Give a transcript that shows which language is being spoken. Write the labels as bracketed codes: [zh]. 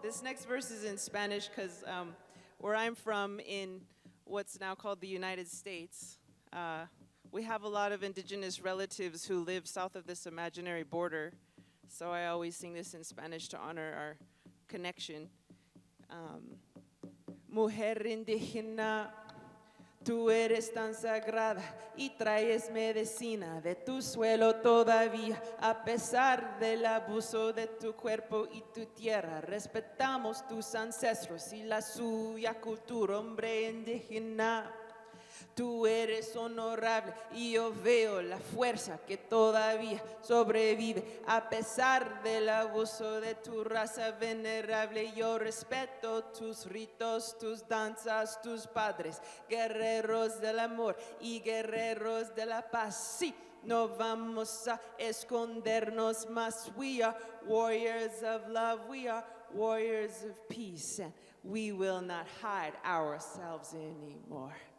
[en] This next verse is in Spanish because where I'm from in what's now called the United States, we have a lot of indigenous relatives who live south of this imaginary border. So I always sing this in Spanish to honor our connection. [es] Mujer indígena, tú eres tan sagrada y traes medicina de tu suelo todavía, a pesar del abuso de tu cuerpo y tu tierra. Respetamos tus ancestros y la suya cultura, hombre indígena. Tú eres honorable y yo veo la fuerza que todavía sobrevive a pesar del abuso de tu raza venerable. Yo respeto tus ritos, tus danzas, tus padres, guerreros del amor y guerreros de la paz. Sí, no vamos a escondernos más. [en] We are warriors of love, we are warriors of peace, and we will not hide ourselves anymore.